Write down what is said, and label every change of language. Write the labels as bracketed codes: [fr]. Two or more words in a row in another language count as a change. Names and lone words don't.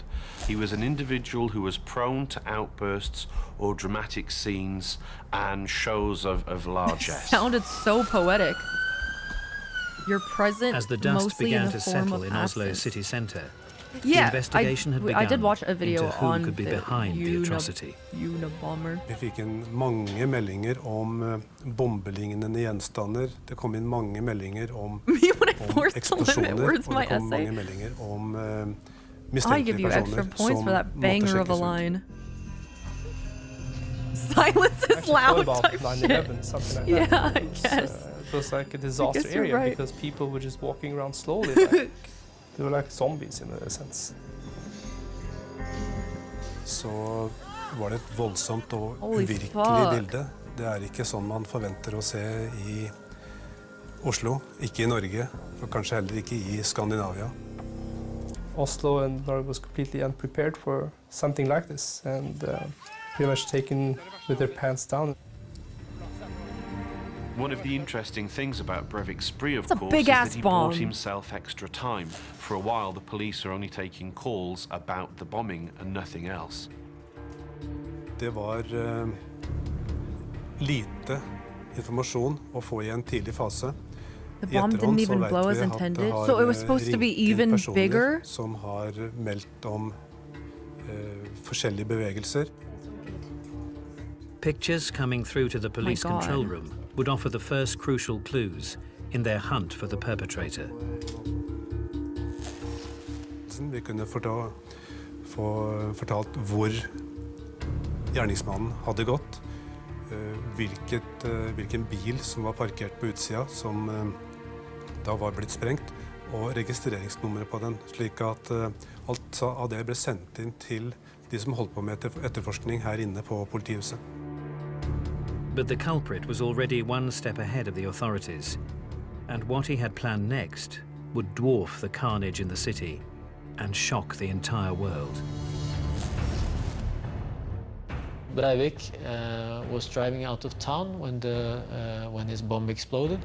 [en] He was an individual who was prone to outbursts or dramatic scenes and shows of largesse. Sounded so poetic. You're present As the dust mostly began in to the form settle of in Oslo's absence. city centre, Yeah, the investigation had begun I did watch a video into who on could be the behind the atrocity. Unabomber. [no] Vi fikk inn mange meldinger om bombelignende gjenstander. Det kom inn mange meldinger om eksplosjoner, og det kom mange meldinger om [en] I [no] mistenkelige [en] give you extra [no] personer [en] points [no] som [en] for that [no] måtte [en] banger of a [no] sjekkes ut. [en] line. Silence is Actually loud about type 9/11, shit. something like Yeah, that. I guess. It was like a disaster guess you're area right. because people were just walking around slowly. Like, they were like zombies in a sense. [no] Så var det et voldsomt og [en] Holy [no] uvirkelig [en] fuck. [no] bilde. Det er ikke sånn man forventer å se i Oslo, ikke i Norge, og kanskje heller ikke i Skandinavia. [en] Oslo and Norway was completely unprepared for something like this, and pretty much taken with their pants down. One of the interesting things about Breivik's spree, of It's a course, is big-ass that he bomb. bought himself extra time. For a while, the police were only taking calls about the bombing and nothing else. [no] Det var lite informasjon å få i en tidlig fase. [en] The bomb didn't even blow as intended, so it was supposed to be even bigger. [no] Som har meldt om forskjellige bevegelser. [en] Pictures coming through to the police God. control room would offer the first crucial clues in their hunt for the perpetrator. [no] Vi kunne få fortalt hvor gjerningsmannen hadde gått, hvilken bil som var parkert på utsida, som da var blitt sprengt, og registreringsnummeret på den, slik at alt av det ble sendt inn til de som holdt på med etterforskning her inne på politihuset. [en] But the culprit was already one step ahead of the authorities, and what he had planned next would dwarf the carnage in the city and shock the entire world. Breivik was driving out of town when his bomb exploded.